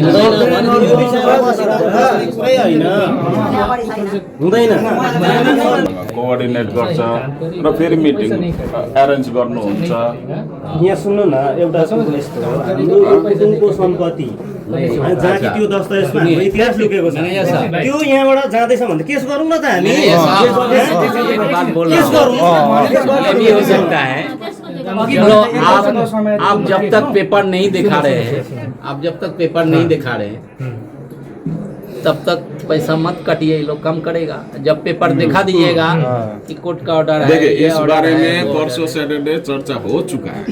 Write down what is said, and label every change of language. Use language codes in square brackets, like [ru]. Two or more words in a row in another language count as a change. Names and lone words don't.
[ne] कोअर्डिनेट गर्छ र फेरि मिटिङ एरेन्ज गर्नुहुन्छ। यहाँ सुन्नु न, एउटा कुरो यस्तो हो, हाम्रो कुटुम्बको सम्पत्ति जहाँ कि त्यो दस्तावेजमा हाम्रो इतिहास लुकेको छ, त्यो यहाँबाट जाँदैछ भने केस गरौँ न त हामी। केस गरौँ [hi] भी हो सकता है। आप जब तक पेपर नहीं दिखा रहे हैं, आप जब तक पेपर नहीं दिखा रहे हैं तब तक पैसा मत काटिए, ये लोग कम करेगा। जब पेपर दिखा दीजिएगा कि कोर्ट का ऑर्डर है, देखिए इस बारे में परसों सैटरडे चर्चा हो चुका है।